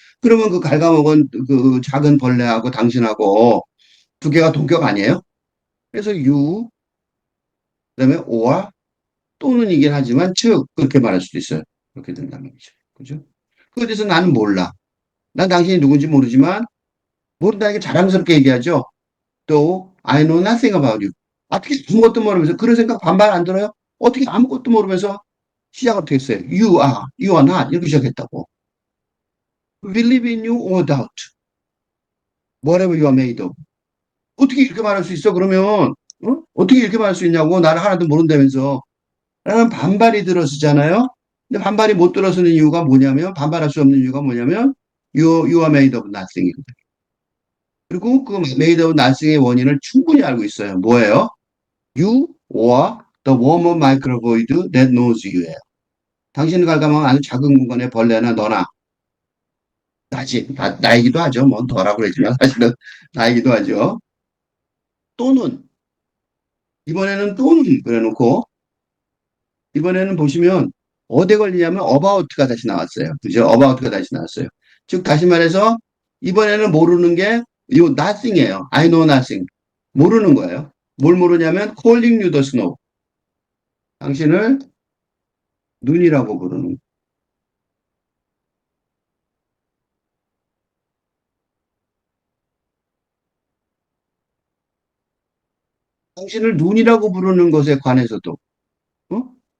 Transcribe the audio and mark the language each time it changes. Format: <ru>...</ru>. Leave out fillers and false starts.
<ko>그러면 그 갉아먹은 그 작은 벌레하고 당신하고 두 개가 동격 아니에요? 그래서 그다음에 or 또는이긴 하지만 즉 그렇게 말할 수도 있어요. 그렇게 된다는 얘기죠. 그죠? 그에 대해서 나는 몰라. 난 당신이 누군지 모르지만 모른다는 게 자랑스럽게 얘기하죠. 또</ko> <en>I know nothing about you.</en> <ko>어떻게 아무것도 모르면서 그런 생각 반발 안 들어요? 어떻게 아무것도 모르면서 시작을 어떻게 했어요?</ko> <en>You are not</en> <ko>이렇게 시작했다고.</ko> <en>We live in you or doubt. Whatever you are made of.</en> <ko>어떻게 이렇게 말할 수 있어? 그러면 어떻게 이렇게 말할 수 있냐고 나를 하나도 모른다면서 라는 반발이 들어서잖아요. 근데 반발이 못 들어서는 이유가 뭐냐면 반발할 수 없는 이유가 뭐냐면</ko> <en>you are made of nothing</en> <ko>이거든. 그리고 그</ko> <en>made of nothing</en> <ko>의 원인을 충분히 알고 있어요. 뭐예요?</ko> <en>You or the warm microvoid that knows you</en> <ko>예요. 당신을 갉아먹은 아주 작은 공간의 벌레나 너나 나이기도 하죠. 뭐 너라고 그러지만 사실은 나이기도 하죠. 또는 이번에는 또는 그래놓고 이번에는 보시면 어디에 걸리냐면 about가 다시 나왔어요. 그죠? about가 다시 나왔어요. 즉 다시 말해서 이번에는 모르는 게 요 nothing이에요.</ko> <en>I know nothing.</en> <ko>모르는 거예요. 뭘 모르냐면</ko> <en>calling you the snow.</en> <ko>당신을 눈이라고 부르는. 당신을 눈이라고 부르는 것에 관해서도 어?</ko>